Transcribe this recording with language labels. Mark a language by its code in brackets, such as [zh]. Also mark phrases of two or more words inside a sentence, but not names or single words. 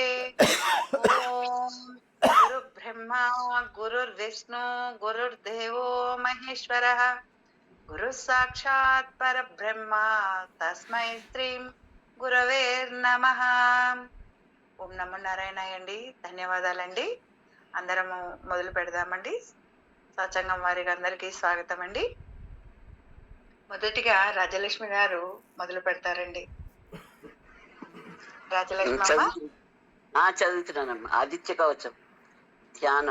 [sa] ॐ गुरुब्रह्मा गुरुर्विष्णु गुरुर्देवो महेश्वरः गुरुः साक्षात् परब्रह्मा तस्मै श्रीं గురవే నమః. ఓం నమో నారాయణాయ [te] అండి. ధన్యవాదాలండి. అందరము మొదలు పెడదామండి. సత్సంగం వారికి అందరికీ స్వాగతం అండి. మొదటిగా రాజలక్ష్మి గారు మొదలు పెడతారండి. రాజలక్ష్మి చదువుతున్నానమ్మా. ఆదిత్య కవచం ధ్యానం.